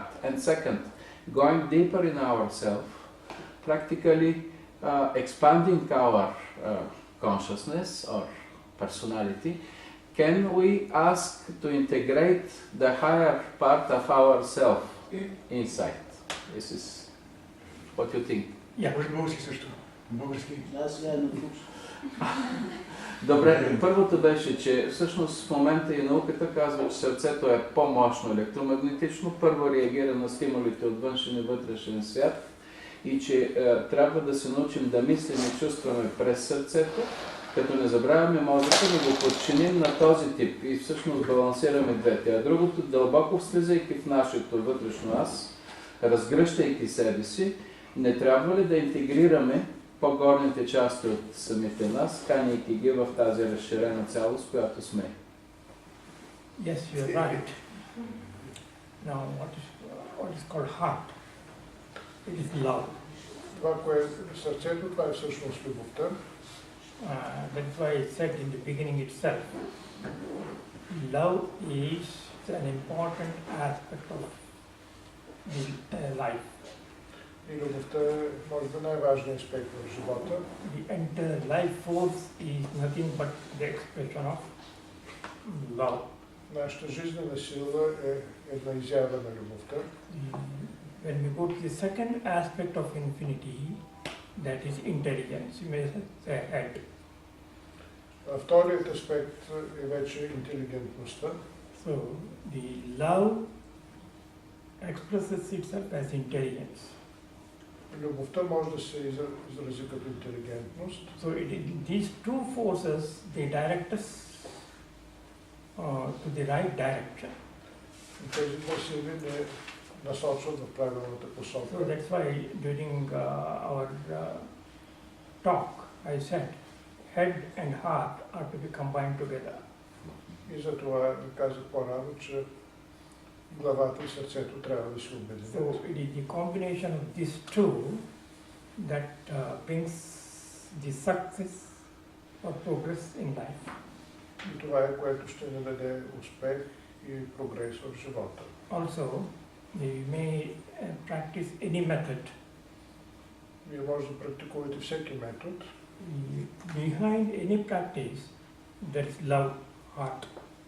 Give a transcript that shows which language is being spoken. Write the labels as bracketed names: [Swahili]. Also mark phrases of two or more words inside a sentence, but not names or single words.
[English] And second, going deeper in ourselves, practically expanding our consciousness or personality. Can we ask to integrate the higher part of ourselves inside? This is what you think. Yeah. [Bulgarian] Български също. Български. Да, сега е на флux. Добре, първото беше, че всъщност в момента и науката казва, че сърцето е по-мощно електромагнетично, първо реагира на стимулите от външен и вътрешен свят и че трябва да се научим да мислим и чувстваме през сърцето, като не забравяме мозъка, да го подчиним на този тип и всъщност балансираме двете. А другото, дълбоко слизайки в нашето вътрешно аз, разгръщайки себе си, не трябва ли да интегрираме по-горните части от самите нас, канейки ги в тази разширена цялост, която сме? [English] Yes, you are right. Now, what is called heart? It is love. [Bulgarian] Това, което е сърцето, това е всъщност любовта. [English] That's why I said in the beginning itself, love is an important aspect of the life. [Bulgarian] И любовта е, може би, най-важният аспект в живота. [English] The entire life force is nothing but the expression of love. [Bulgarian] Нашата жизнена сила е една изява на любовта. [English] When we go to the second aspect of infinity, that is intelligence, you may say head. [Bulgarian] Вторият аспект е вече интелигентността. [English] So the love expresses itself as intelligence. [Bulgarian] Любовта може да се изрази като интелигентност. [English] So these two forces, they direct us to the right direction. [Bulgarian] И тези две сили не насочват в правилната посока. [English] So that's why during our talk, I said, head and heart are to be combined together. [Bulgarian] И затова ви казах по-рано, че главата и сърцето трябва да се обединят. [English] So it is the combination of these two that brings the success or progress in life. [Bulgarian] И това е, което ще ни даде успех и прогрес в живота. [English] Also, we may practice any method. [Bulgarian] Вие може да практикувате всеки метод. [English] Behind any practice, there is love, heart.